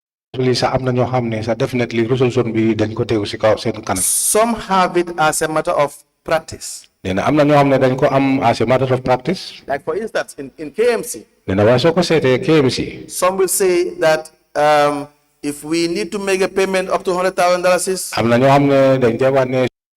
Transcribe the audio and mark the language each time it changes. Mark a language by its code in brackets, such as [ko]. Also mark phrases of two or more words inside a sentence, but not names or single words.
[wo] sa am na ñoo xam ne sa [en] definitely resolution [wo] bi dañ ko teew si kaw seen kanam. [en] Some have it as a matter of practice. [wo] nee na am na ñoo xam ne dañ ko am [en] as a matter of practice. Like for instance, in KMC, [wo] nee na waaye soo ko seetee KMC. [en] some will say that if we need to make a payment up to $100,000, [wo] am na ñoo xam ne dañ dee wax ne